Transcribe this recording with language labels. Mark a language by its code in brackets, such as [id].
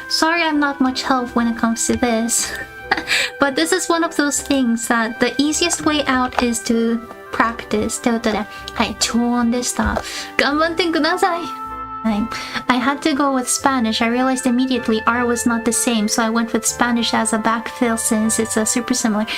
[en] Sorry I'm not much help when it comes to this. But this is one of those things that the easiest way out is to practice. [ja] ということで、はい、超音でした。頑張ってください。 [en] I had to go with Spanish. I realized immediately R was not the same, so I went with Spanish as a backfill since it's super similar.